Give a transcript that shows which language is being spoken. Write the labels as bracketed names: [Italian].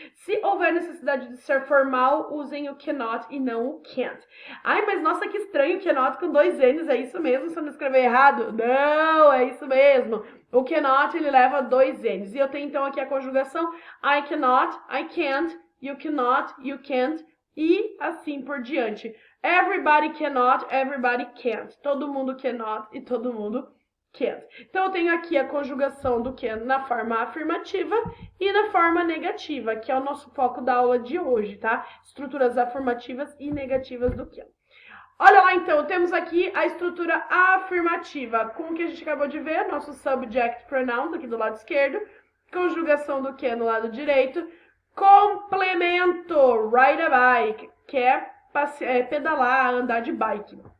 [Portuguese] Se houver necessidade de ser formal, usem o cannot e não o can't. Ai, mas nossa, que estranho, cannot com dois N's, é isso mesmo? Se eu não escrever errado? Não, é isso mesmo. O cannot, ele leva dois N's. E eu tenho então aqui a conjugação [English] I cannot, I can't, you cannot, you can't, [Portuguese] e assim por diante. [English] Everybody cannot, everybody can't. [Portuguese] Todo mundo cannot e todo mundo can't. Então, eu tenho aqui a conjugação do can na forma afirmativa e na forma negativa, que é o nosso foco da aula de hoje, tá? Estruturas afirmativas e negativas do can. Olha lá, então, temos aqui a estrutura afirmativa, com o que a gente acabou de ver, nosso subject pronouns aqui do lado esquerdo, conjugação do can no lado direito, complemento, [English] ride a bike, [Portuguese] que é pedalar, andar de bike.